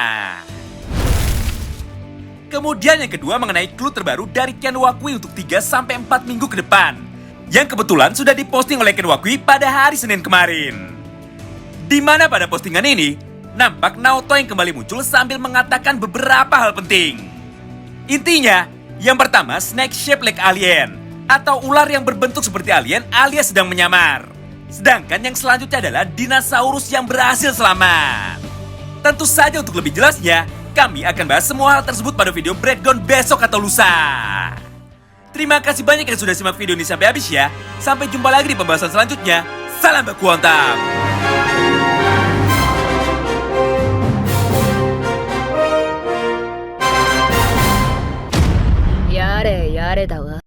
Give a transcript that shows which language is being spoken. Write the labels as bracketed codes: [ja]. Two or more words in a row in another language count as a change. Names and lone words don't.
[id] Kemudian yang kedua mengenai clue terbaru dari Ken Wakui untuk 3-4 minggu ke depan, yang kebetulan sudah diposting oleh Ken Wakui pada hari Senin kemarin. Di mana pada postingan ini, nampak Naoto yang kembali muncul sambil mengatakan beberapa hal penting. Intinya, yang pertama, [en] snake shape like alien, [id] atau ular yang berbentuk seperti alien alias sedang menyamar. Sedangkan yang selanjutnya adalah dinosaurus yang berhasil selamat. Tentu saja untuk lebih jelasnya, kami akan bahas semua hal tersebut pada video breakdown besok atau lusa. Terima kasih banyak yang sudah simak video ini sampai habis ya. Sampai jumpa lagi di pembahasan selanjutnya. Salam baku hantam. [ja] やれやれだわ。